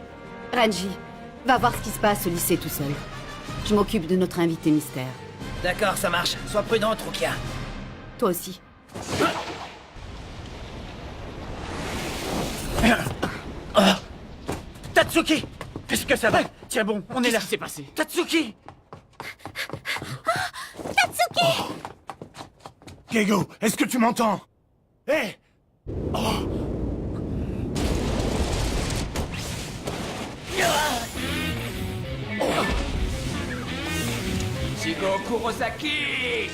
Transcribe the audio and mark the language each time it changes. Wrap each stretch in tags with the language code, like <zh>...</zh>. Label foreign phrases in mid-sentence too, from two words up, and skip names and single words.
<fr>Ranji, va voir ce qui se passe au lycée tout seul. Je m'occupe de notre invité mystère. D'accord, ça marche. Sois prudente, Rukia. Toi aussi. Tatsuki! Qu'est-ce que ça va? Tiens bon, on est là. Qu'est-ce qui s'est passé? Tatsuki! Tatsuki! Keigo, est-ce que tu m'entends? Hé! Ichigo Kurosaki!</fr>